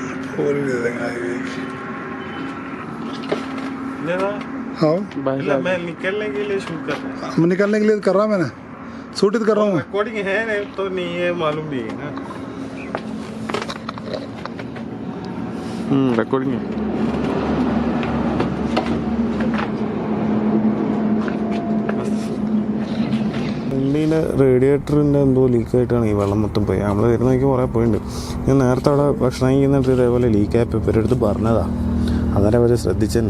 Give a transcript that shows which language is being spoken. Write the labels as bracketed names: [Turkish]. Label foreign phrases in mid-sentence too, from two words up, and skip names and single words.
[Hindi] हाँ मैं निकलने के लिए शूट कर रहा मैं निकलने के लिए कर रहा मैंने शूट कर रहा हूँ मैं रिकॉर्डिंग है नहीं तो नहीं है मालूम नहीं है ना रिकॉर्डिंग है [Malayalam] വണ്ടീൻ്റെ റേഡിയേറ്ററിൻ്റെ എന്തോ ലീക്കായിട്ടാണ് ഈ വെള്ളം മൊത്തം പോയി. നമ്മൾ വരുന്നതൊക്കെ കുറേ പോയിട്ടുണ്ട്. ഞാൻ നേരത്തെ അവിടെ ഭക്ഷണം കഴിക്കുന്നിട്ട് ഇതേപോലെ ലീക്കായപ്പോൾ ഇവരുടെ അടുത്ത് പറഞ്ഞതാണ്. അന്നേരം അവർ ശ്രദ്ധിച്ചെന്നെ.